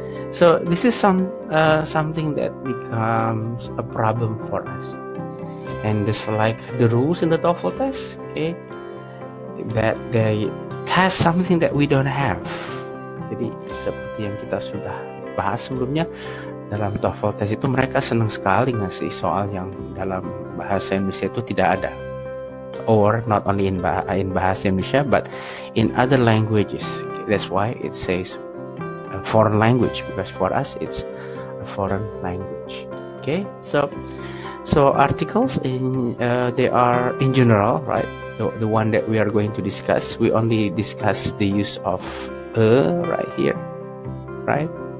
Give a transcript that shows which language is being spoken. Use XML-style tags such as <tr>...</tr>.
<en>So this is something that becomes a problem for us. And just like the rules in the TOEFL test, okay, that they test something that we don't have.</en> <id>Jadi seperti yang kita sudah bahas sebelumnya, dalam TOEFL test itu mereka senang sekali ngasih soal yang dalam bahasa Indonesia itu tidak ada.</id> <en>Or not only in bahasa Indonesia, but in other languages. That's why it says a foreign language, because for us it's a foreign language. Okay, so articles they are in general, right? The one that we are going to discuss, we only discuss the use of a right here, right?</en>